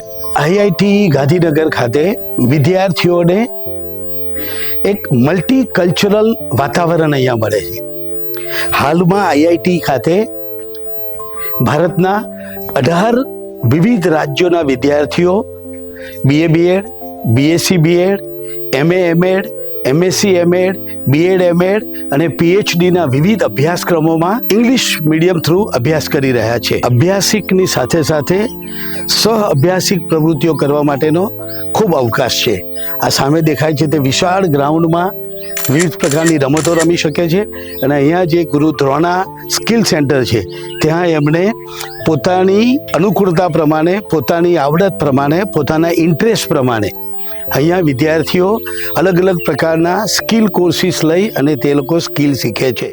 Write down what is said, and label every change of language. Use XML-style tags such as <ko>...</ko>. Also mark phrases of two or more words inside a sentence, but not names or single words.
<gu>IITE ગાંધીનગર ખાતે વિદ્યાર્થીઓને એક મલ્ટીકલ્ચરલ વાતાવરણ અહીંયા મળે છે. હાલમાં IITE ખાતે ભારતના 18 વિવિધ રાજ્યોના વિદ્યાર્થીઓ</gu> <en>BA BEd, BSc BEd, MA MEd, MSc MEd, BEd MEd</en> <gu>અને PhD ના વિવિધ અભ્યાસક્રમોમાં</gu> <en>ઇંગ્લિશ મીડિયમ થ્રુ</en> <gu>અભ્યાસ કરી રહ્યા છે. અભ્યાસિકની સાથે સાથે સહ અભ્યાસિક પ્રવૃત્તિઓ કરવા માટેનો ખૂબ અવકાશ છે. આ સામે દેખાય છે તે વિશાળ ગ્રાઉન્ડમાં વિવિધ પ્રકારની રમતો રમી શકે છે અને અહીંયા જે ગુરુ દ્રોણા સ્કિલ સેન્ટર છે ત્યાં એમણે પોતાની અનુકૂળતા પ્રમાણે, પોતાની આવડત પ્રમાણે, પોતાના ઇન્ટરેસ્ટ પ્રમાણે અહીંયા વિદ્યાર્થીઓ અલગ અલગ પ્રકારના</gu> <en>સ્કિલ કોર્સીસ</en> <gu>લઈ અને તે લોકો સ્કિલ શીખે છે.</gu>